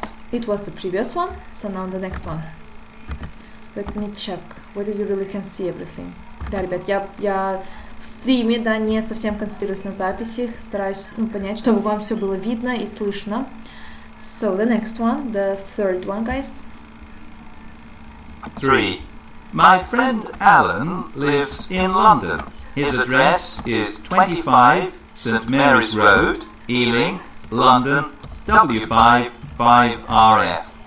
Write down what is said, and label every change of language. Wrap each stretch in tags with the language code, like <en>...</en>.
<en>It was the previous one, so now the next one. Let me check whether you really can see everything.</en> <ru>Да, ребят, я в стриме, да, не совсем концентрируюсь на записи, стараюсь понять, чтобы вам все было видно и слышно.</ru> <en>So, the next one, the third one, guys. 3. My friend Alan lives in London. His address is 25 St Mary's Road, Ealing, London, W5 5RF.</en>